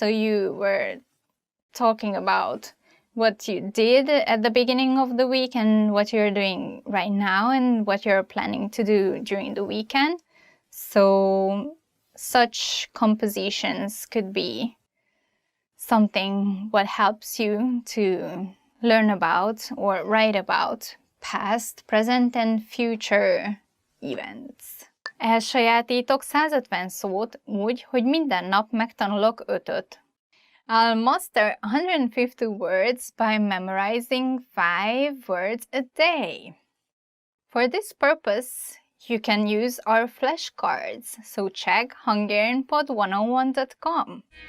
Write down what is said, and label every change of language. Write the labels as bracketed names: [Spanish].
[English] So you were talking about what you did at the beginning of the week and what you're doing right now and what you're planning to do during the weekend. So such compositions could be something what helps you to learn about or write about past, present and future events. [Hungarian] Elsajátítok 150 szót úgy, hogy minden nap megtanulok 5-öt. [English] I'll master 150 words by memorizing 5 words a day. For this purpose, you can use our flashcards, so check hungarianpod101.com.